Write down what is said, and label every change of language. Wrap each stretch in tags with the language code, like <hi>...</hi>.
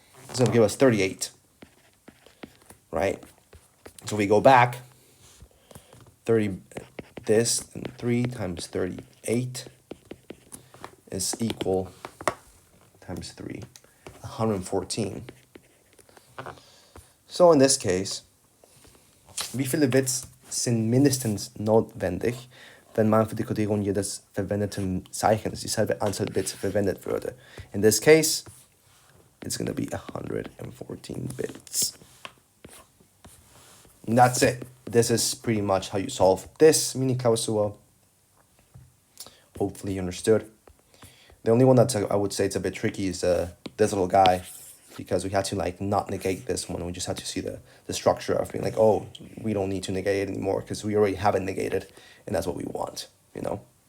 <en>It's going to give us 38, right? So we go back. 30, this, and 3 times 38 is equal, times 3, 114. So in this case,</en> <de>wie viele Bits sind mindestens notwendig, wenn man für die Kodierung jedes verwendeten Zeichens dieselbe Anzahl Bits verwendet würde?</de> <en>In this case, it's going to be 114 bits. And that's it. This is pretty much how you solve this Miniklausur. Hopefully you understood. The only one that I would say it's a bit tricky is this little guy, because we had to like not negate this one. We just had to see the structure of being like, oh, we don't need to negate it anymore because we already have it negated, and that's what we want, you know?</en>